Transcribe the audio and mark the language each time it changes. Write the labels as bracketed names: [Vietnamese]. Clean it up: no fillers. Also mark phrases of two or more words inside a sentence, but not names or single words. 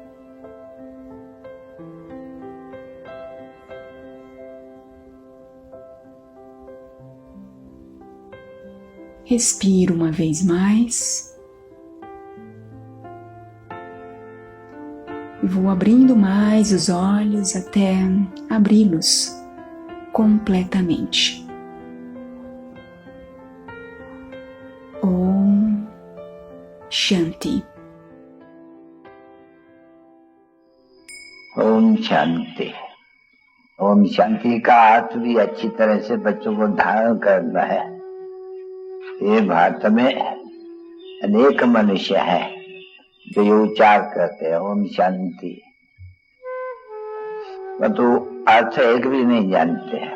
[Portuguese] Respiro uma vez mais e vou abrindo mais os olhos até abri-los completamente. [Hindi] ओम शांति. ओम शांति। ओम शांति का अर्थ भी अच्छी तरह से बच्चों को धारण करना है। ये भारत में अनेक मनुष्य हैं जो ये उच्चार करते हैं ओम शांति, परंतु अर्थ एक भी नहीं जानते हैं।